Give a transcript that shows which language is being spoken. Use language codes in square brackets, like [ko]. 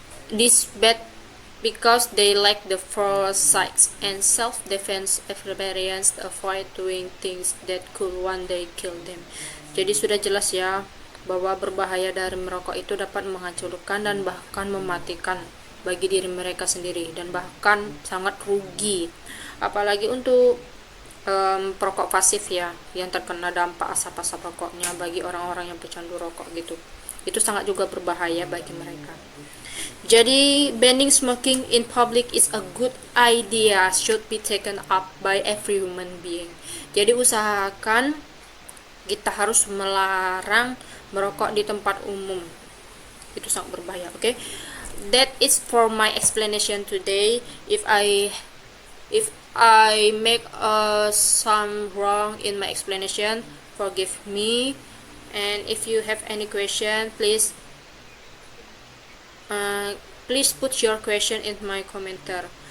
[en] This bad because they lack the foresight and self-defense experience to avoid doing things that could one day kill them. [id] Jadi sudah jelas ya bahwa berbahaya dari merokok itu dapat menghancurkan dan bahkan mematikan bagi diri mereka sendiri, dan bahkan sangat rugi apalagi untuk perokok pasif ya, yang terkena dampak asap-asap rokoknya bagi orang-orang yang pecandu rokok gitu. Itu sangat juga berbahaya bagi mereka. Jadi [en] banning smoking in public is a good idea, should be taken up by every human being. [id] Jadi usahakan kita harus melarang merokok di tempat umum, itu sangat berbahaya. [en] Oke, that is for my explanation today. If I make some wrong in my explanation, forgive me. And if you have any question, please put your question in my commenter.